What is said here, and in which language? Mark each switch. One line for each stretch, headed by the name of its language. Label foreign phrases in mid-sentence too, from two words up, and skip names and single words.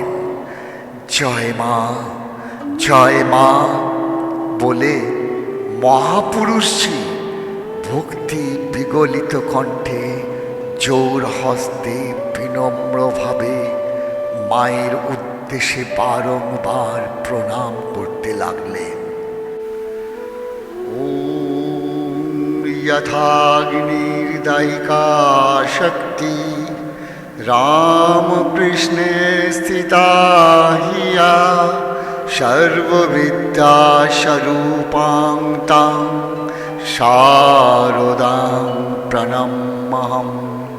Bangla: জয় মা, জয় মা বলে মহাপুরুষজি ভক্তি বিগলিত কণ্ঠে জোর হস্তে বিনম্রভাবে মায়ের উদ্দেশ্যে বারংবার প্রণাম করতে লাগলেন।
Sanskrit: यथाग्निर्दायिका शक्ति रामकृष्णे स्थिता हि या सर्वविद्यास्वरूपां तां शारदां प्रणम्यहम्।